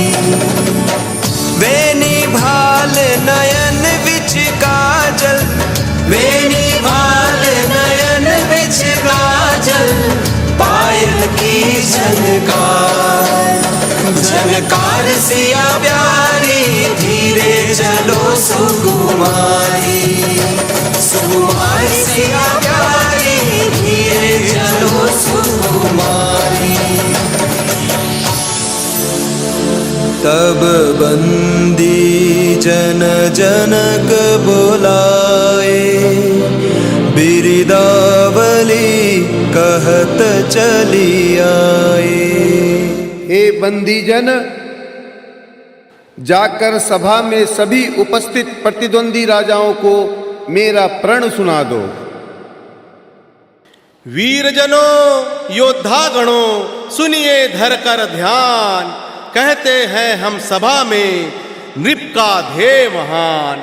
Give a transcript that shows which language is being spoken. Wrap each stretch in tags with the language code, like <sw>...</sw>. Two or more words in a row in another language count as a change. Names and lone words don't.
<hi>वेनी भाल नयन विच काजल, वेनी भाल नयन विच काजल। पायल की झनकार, झनकार सिया प्यारी। धीरे चलो सुकुमारी, सुकुमारी सिया प्यारी। धीरे चलो सुकुमारी। तब बंदी जन जनक बुलाए, बिरदावली कहत चली आए। हे बंदीजन, जाकर सभा में सभी उपस्थित प्रतिद्वंदी राजाओं को मेरा प्रण सुना दो। वीरजनों, योद्धा गणों, सुनिए धर कर ध्यान। कहते हैं हम सभा में नृप का ध्येय महान।</hi>